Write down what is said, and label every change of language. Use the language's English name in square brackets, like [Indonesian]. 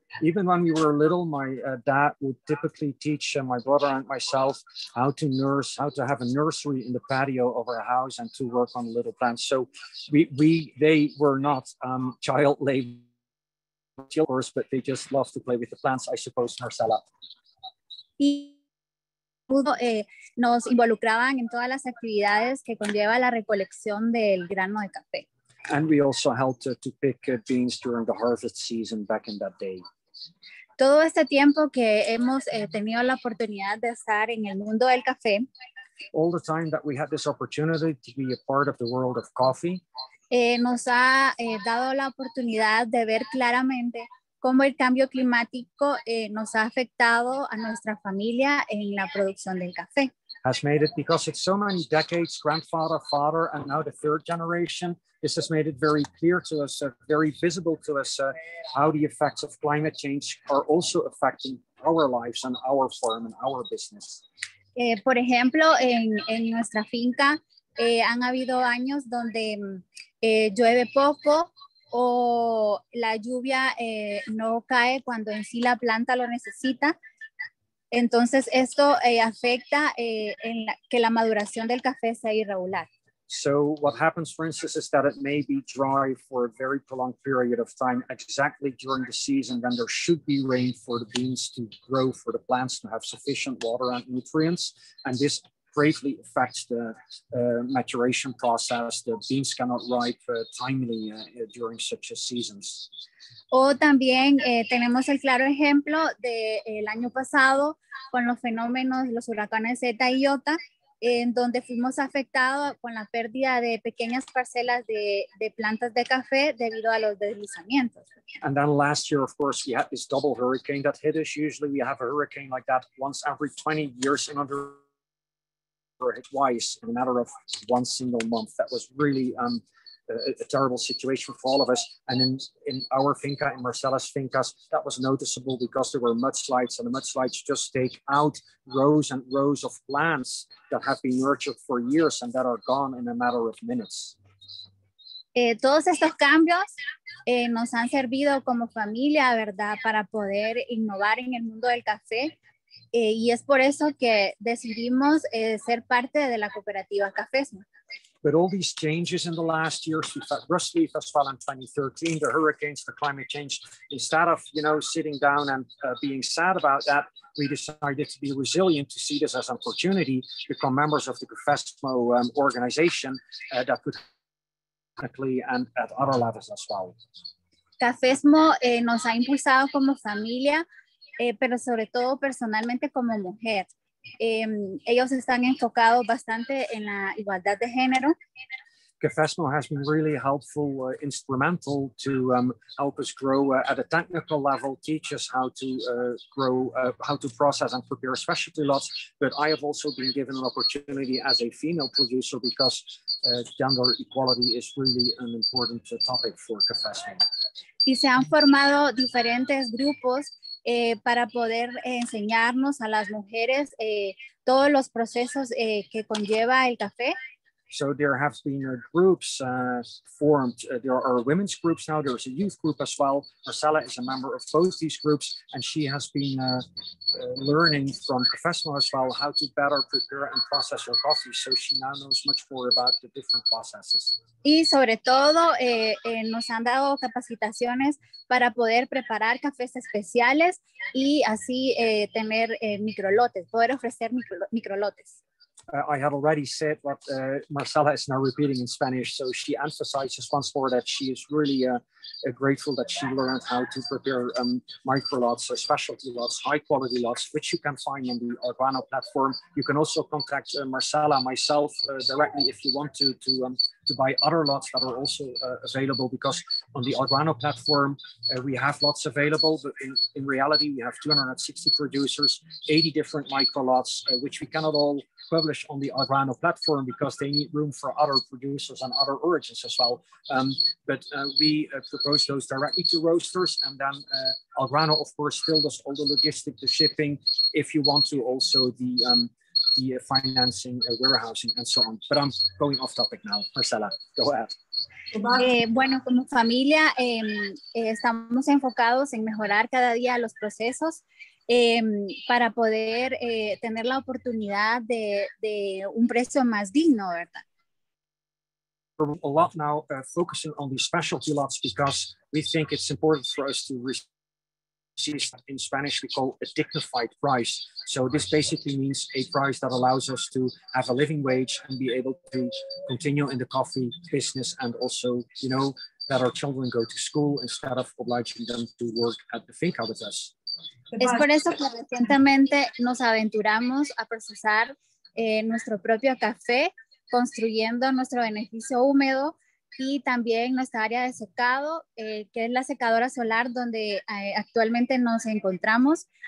[English] Even when we were little, my dad would typically teach my brother and myself how to have a nursery in the patio of our house and to work on little plants. So they were not child labor, but they just loved to play with the plants, I suppose, Marcela. [Spanish] Y nos involucraban en todas las actividades que conlleva la recolección del grano de café. [English] And we also helped to pick beans during the harvest season back in that day. [Spanish] Todo este tiempo que hemos tenido la oportunidad de estar en el mundo del café, [English] all the time that we had this opportunity to be a part of the world of coffee, [Spanish] nos ha dado la oportunidad de ver claramente cómo el cambio climático nos ha afectado a nuestra familia en la producción del café. [English] Has made it, because it's so many decades, grandfather, father, and now the third generation, this has made it very clear to us, very visible to us, how the effects of climate change are also affecting our lives and our farm and our business. [Spanish] Por ejemplo, en nuestra finca han habido años donde llueve poco o la lluvia no cae cuando en sí la planta lo necesita. Entonces esto afecta que la maduración del café sea irregular. [English] So what happens, for instance, is that it may be dry for a very prolonged period of time, exactly during the season when there should be rain for the beans to grow, for the plants to have sufficient water and nutrients. And this greatly affects the maturation process. The beans cannot ripe timely during such seasons. [Spanish] O también tenemos el claro ejemplo del año pasado con los fenómenos, los huracanes Zeta y Iota, en donde fuimos afectados con la pérdida de pequeñas parcelas de plantas de café debido a los deslizamientos. [English] And then last year, of course, we had this double hurricane that hit us. Usually we have a hurricane like that once every 20 years in Honduras, twice in a matter of one single month. That was really a terrible situation for all of us. And in our finca, in Marcela's fincas, that was noticeable because there were mudslides, and the mudslides just take out rows and rows of plants that have been nurtured for years and that are gone in a matter of minutes. [Spanish] Todos estos cambios nos han servido como familia, ¿verdad?, para poder innovar en el mundo del café. Y es por eso que decidimos ser parte de la cooperativa Cafesmo. [English] But all these changes in the last years, we've had Rust Leaf as well in 2013, the hurricanes, the climate change. Instead of, sitting down and being sad about that, we decided to be resilient, to see this as an opportunity, become members of the Cafesmo organization that could technically and at other levels as well. [Spanish] Cafesmo nos ha impulsado como familia, pero sobre todo personalmente como mujer. Ellos están enfocados bastante en la igualdad de género. [English] Cafesmo has been really helpful, instrumental to help us grow at a technical level, teach us how to grow, how to process and prepare specialty lots. But I have also been given an opportunity as a female producer because gender equality is really an important topic for Cafesmo. [Spanish] Y se han formado diferentes grupos para poder enseñarnos a las mujeres todos los procesos que conlleva el café. [English] So there have been groups formed. There are women's groups now. There's a youth group as well. Marcela is a member of both these groups, and she has been learning from Cafesmo as well how to better prepare and process her coffee. So she now knows much more about the different processes. [Spanish] Y sobre todo nos han dado capacitaciones para poder preparar cafés especiales y así tener microlotes, poder ofrecer microlotes. [English] I had already said what Marcela is now repeating in Spanish. So she emphasizes once more that she is really grateful that she learned how to prepare micro lots, specialty lots, high quality lots, which you can find on the Algrano platform. You can also contact Marcela, myself directly if you want to buy other lots that are also available, because on the Algrano platform, we have lots available, but in reality, we have 260 producers, 80 different micro lots, which we cannot all publish on the Algrano platform because they need room for other producers and other origins as well. But we propose those directly to roasters, and then Algrano, of course, still does all the logistic, the shipping, if you want to, also the financing, warehousing, and so on. But I'm going off topic now. Marcela, go ahead. [Spanish] Bueno, como familia estamos enfocados en mejorar cada día los procesos para poder tener la oportunidad de un precio más digno, ¿verdad? [English] We're a lot now focusing on these specialty lots because we think it's important for us to receive, in Spanish we call a dignified price. So this basically means a price that allows us to have a living wage and be able to continue in the coffee business, and also, you know, that our children go to school instead of obliging them to work at the finca with us. [Spanish] Es por eso que recientemente nos aventuramos a procesar nuestro propio café, construyendo nuestro beneficio húmedo y también nuestra área de secado, que es la secadora solar donde actualmente nos encontramos.